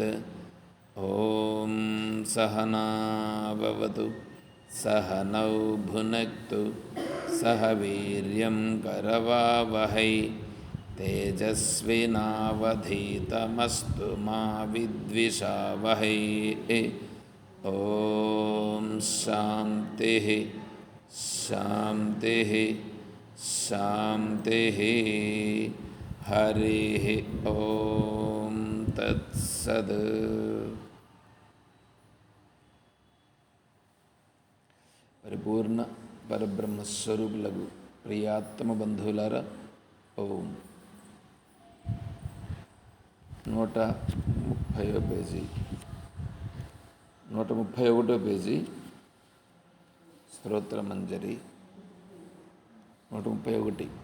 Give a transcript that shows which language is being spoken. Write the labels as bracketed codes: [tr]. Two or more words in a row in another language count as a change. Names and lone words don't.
[sa] ॐ सहना भवतु सहनौ भुनक्तु सह वीर्यं करवावहै तेजस्विनावधीतमस्तु मा विद्विषावहै। ॐ शान्तिः शान्तिः शान्तिः। हरिः ॐ तत्सद्। [te] పరిపూర్ణ పరబ్రహ్మస్వరూపులకు ప్రియాత్మ బంధువులారా, ఓం. 130వ పేజీ 131వ పేజీ స్తోత్రమంజరి 131.